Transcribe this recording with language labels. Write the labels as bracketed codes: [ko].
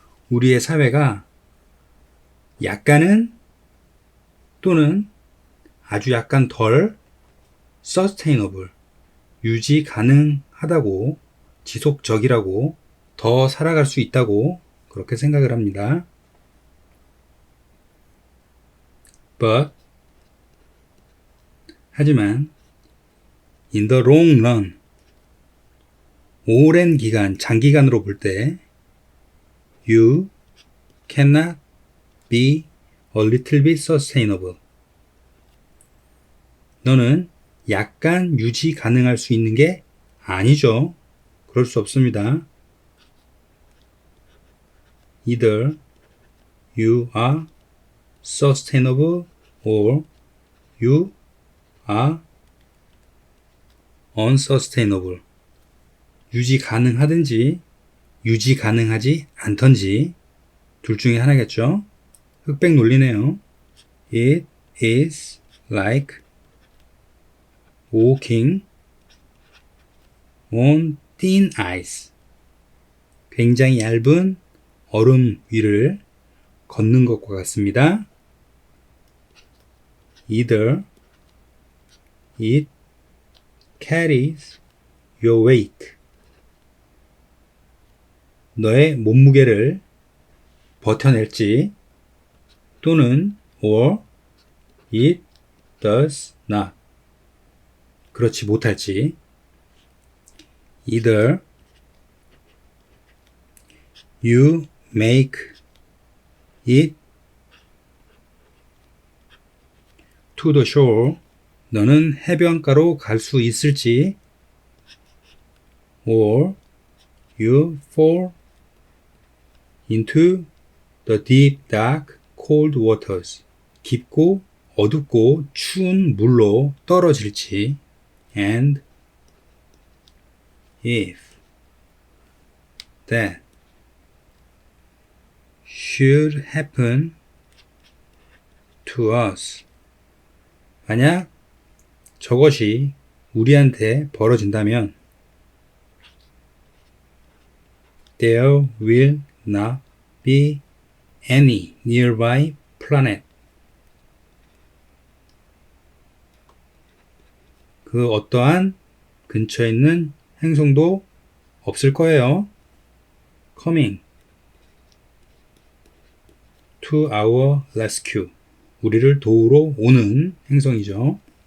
[ko] 우리의 사회가 약간은 또는 아주 약간 덜 sustainable, 유지 가능하다고, 지속적이라고, 더 살아갈 수 있다고 그렇게 생각을 합니다. [en] But [ko] 하지만 [en] in the long run, [ko] 오랜 기간, 장기간으로 볼 때 [en] you cannot be a little bit sustainable. [ko] 너는 약간 유지 가능할 수 있는 게 아니죠. 그럴 수 없습니다. [en] Either you are sustainable or you are unsustainable. [ko] 유지 가능하든지 유지 가능하지 않던지 둘 중에 하나겠죠. 흑백 논리네요. [en] It is like walking on thin ice. [ko] 굉장히 얇은 얼음 위를 걷는 것과 같습니다. [en] Either it carries your weight. [ko] 너의 몸무게를 버텨낼지 또는 [en] or it does not. [ko] 그렇지 못할지. [en] Either you make it to the shore. [ko] 너는 해변가로 갈 수 있을지 [en] or you fall into the deep, dark, cold waters. [ko] 깊고 어둡고 추운 물로 떨어질지. [en] And if that should happen to us. [ko] 만약 저것이 우리한테 벌어진다면 [en] there will not be any nearby planet. [ko] 그 어떠한 근처에 있는 행성도 없을 거예요. [en] Coming to our rescue. [ko] 우리를 도우러 오는 행성이죠.